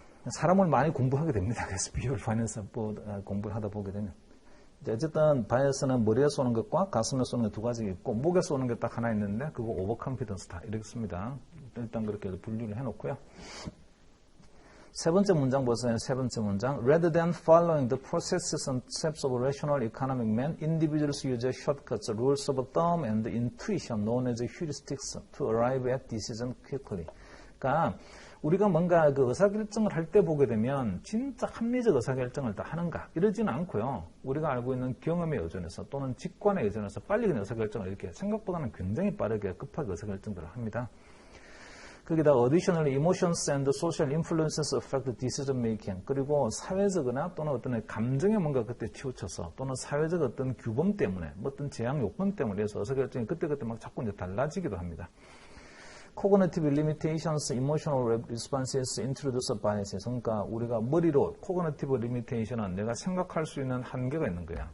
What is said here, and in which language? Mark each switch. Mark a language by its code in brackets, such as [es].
[ko] 사람을 많이 공부하게 됩니다. 그래서 비율 파이낸스 공부를 하다 보게 되면. 어쨌든 바이어스는 머리에 쏘는 것과 가슴에 쏘는 게 두 가지 있고 목에 쏘는 게 딱 하나 있는데 그거 오버컨피던스다 이렇게 씁니다. 일단 그렇게 분류를 해놓고요. 세 번째 문장 보세요. 세 번째 문장. [en] Rather than following the processes and steps of a rational economic man, individuals use shortcuts, rules of thumb, and intuition known as heuristics to arrive at decision quickly. [ko] 그러니까 우리가 뭔가 그 의사결정을 할 때 보게 되면 진짜 합리적 의사결정을 다 하는가 이러지는 않고요. 우리가 알고 있는 경험에 의존해서 또는 직관에 의존해서 빨리 그냥 의사결정을 이렇게 생각보다는 굉장히 빠르게 급하게 의사결정들을 합니다. 거기다 [en] additionally emotions and social influences affect decision making. [ko] 그리고 사회적이나 또는 어떤 감정에 뭔가 그때 치우쳐서 또는 사회적 어떤 규범 때문에 뭐 어떤 제약 요건 때문에 해서 의사결정이 그때그때 막 자꾸 이제 달라지기도 합니다. [en] Cognitive limitations, emotional responses introduced biases. [ko] 그러니까 우리가 머리로 cognitive limitation은 내가 생각할 수 있는 한계가 있는 거야.